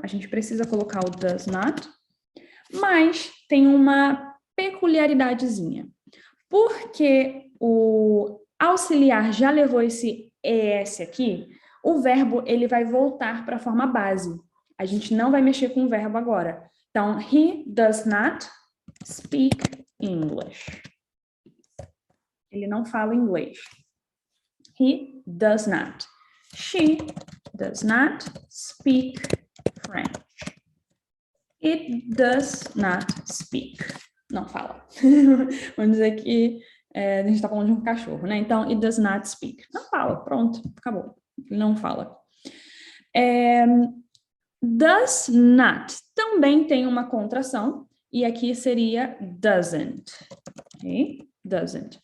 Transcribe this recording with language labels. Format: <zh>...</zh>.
<pt>A gente precisa colocar o does not, mas tem uma peculiaridadezinha. Porque o auxiliar já levou esse ES aqui, o verbo ele vai voltar para a forma base. A gente não vai mexer com o verbo agora.</pt> <en>Então, he does not speak English.</en> <pt>Ele não fala inglês.</pt> <en>He does not. She does not speak French. It does not speak.</en> <pt>Não fala. Vamos dizer que a gente está falando de um cachorro, né? Então,</pt> <en>it does not speak.</en> <pt>Não fala, pronto, acabou. Ele não fala. Does not também tem uma contração, e aqui seria doesn't. Okay? Doesn't.</pt>